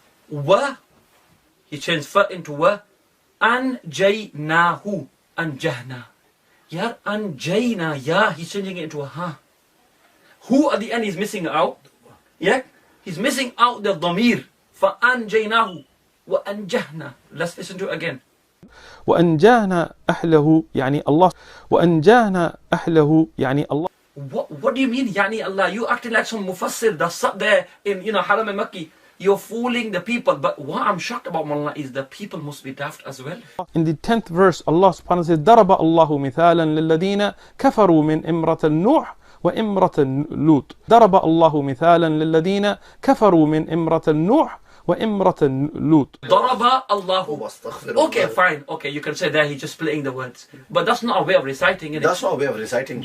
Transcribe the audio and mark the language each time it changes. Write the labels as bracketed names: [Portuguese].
[English] Wa, he changed fa into wa. Anjaynahu. Anjahna. Yeah, anjayna. Yeah, he's changing it into a ha. Who at the end is missing out? Yeah, he's missing out the dhamir. Fa anjaynahu. Wa anjahna. Let's listen to it again. [Arabic] وأنجانا أهله يعني الله وأنجانا أهله يعني الله. [English] What do you mean, Yani Allah? You acting like some mufassir that's sat there in, Haram and Makki. You're fooling the people. But what I'm shocked about, Mullah, is the people must be daft as well. In the 10th verse, Allah subhanahu wa ta'ala says, [Arabic] ضرب الله مثالا للذين كفروا من امرأة نوح وامرأة لوط. ضرب الله مثالا للذين كفروا من امرأة نوح وامرأة لوط. ضرب الله. Okay, fine. [English] Okay, you can say that he's just splitting the words. But that's not a way of reciting, is it? That's not a way of reciting.